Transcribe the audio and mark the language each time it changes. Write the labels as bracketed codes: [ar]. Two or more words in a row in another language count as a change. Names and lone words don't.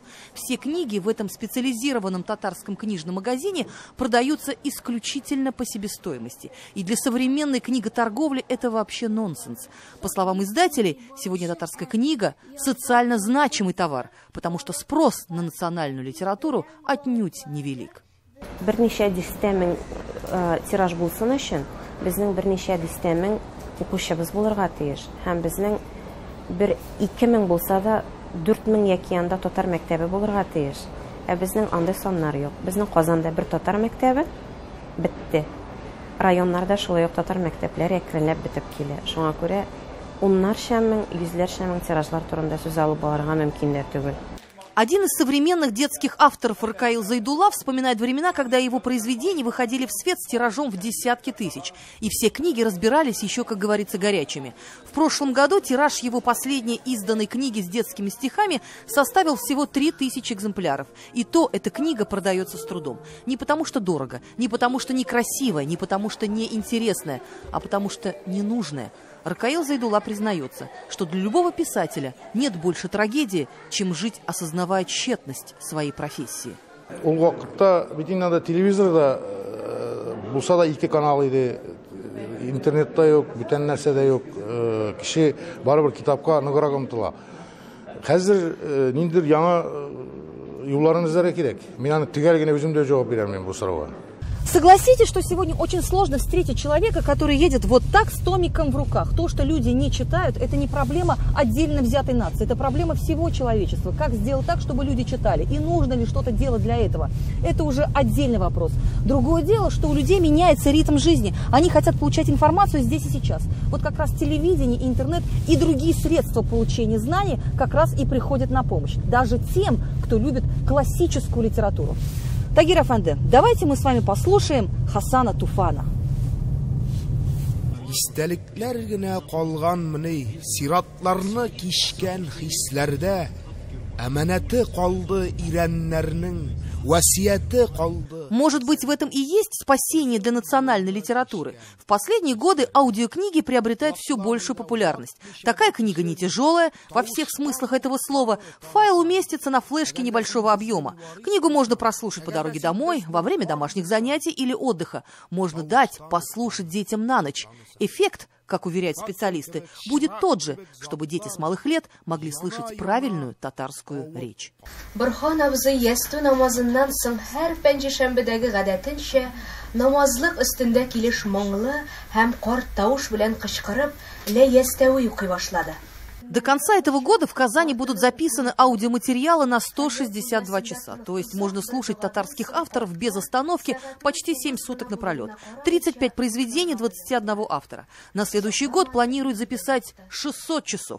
[ru] Все книги в этом специализированном татарском книжном магазине продаются исключительно по себестоимости. И для современной книготорговли это вообще нонсенс. По словам издателей, сегодня татарская книга – социально значимый товар, потому что спрос на национальную литературу отнюдь невелик. [tt] Берничә дистә мең тираж булсын өчен, безнең берничә дистә мең укучыбыз булырга тиеш. Һәм безнең 1-2 мең булса да 4 мең яки анда татар мәктәбе булырга тиеш. Ә безнең андай саннар юк. Безнең Казанда бер татар мәктәбе бетте. Районнарда шулай ук татар мәктәпләре әкренләп бетеп килә. Шуңа күрә уннарча мең, йөзләрчә мең тиражлар турында сүз алып барырга мөмкин дә түгел. [ru] Один из современных детских авторов Ракаил Зайдулла вспоминает времена, когда его произведения выходили в свет с тиражом в десятки тысяч. И все книги разбирались еще, как говорится, горячими. В прошлом году тираж его последней изданной книги с детскими стихами составил всего 3000 экземпляров. И то эта книга продается с трудом. Не потому что дорого, не потому что некрасивая, не потому что неинтересная, а потому что ненужная. Ракаил Зайдулла признается, что для любого писателя нет больше трагедии, чем жить, осознавая тщетность своей профессии. [tt] Ул вакытта бит инде телевизорда булса да 2 канал иде, интернетта юк, бүтән нәрсә дә юк. Кеше барыбер китапка ныграк омтыла. Хәзер ниндидер яңа юлларын эзләргә кирәк. Мин аны төгәл генә үзем дә җавап бирәм бу сорауга. [ru] Согласитесь, что сегодня очень сложно встретить человека, который едет вот так с томиком в руках. То, что люди не читают, это не проблема отдельно взятой нации, это проблема всего человечества. Как сделать так, чтобы люди читали? И нужно ли что-то делать для этого? Это уже отдельный вопрос. Другое дело, что у людей меняется ритм жизни. Они хотят получать информацию здесь и сейчас. Вот как раз телевидение, интернет и другие средства получения знаний как раз и приходят на помощь. Даже тем, кто любит классическую литературу. Тагир Афанде, давайте мы с вами послушаем Хасана Туфана. [tt] Истәлекләр генә калган мини, сиратларны кишкән хисләрдә, әманәте калды ирәннәрнең васияты қалды. [ru] Может быть, в этом и есть спасение для национальной литературы. В последние годы аудиокниги приобретают все большую популярность. Такая книга не тяжелая, во всех смыслах этого слова. Файл уместится на флешке небольшого объема. Книгу можно прослушать по дороге домой, во время домашних занятий или отдыха. Можно дать послушать детям на ночь. Эффект, как уверяют специалисты, будет тот же, чтобы дети с малых лет могли слышать правильную татарскую речь. [tt] Борхан абзый ясту намазыннан соң һәр пәнҗешәмбедәге гадәтенчә намазлык өстендә килеш моңлы һәм карт тавыш белән кычкырып лә ястәви укый башлады. [ru] До конца этого года в Казани будут записаны аудиоматериалы на 162 часа. То есть можно слушать татарских авторов без остановки почти 7 суток напролет. 35 произведений 21 автора. На следующий год планируют записать 600 часов.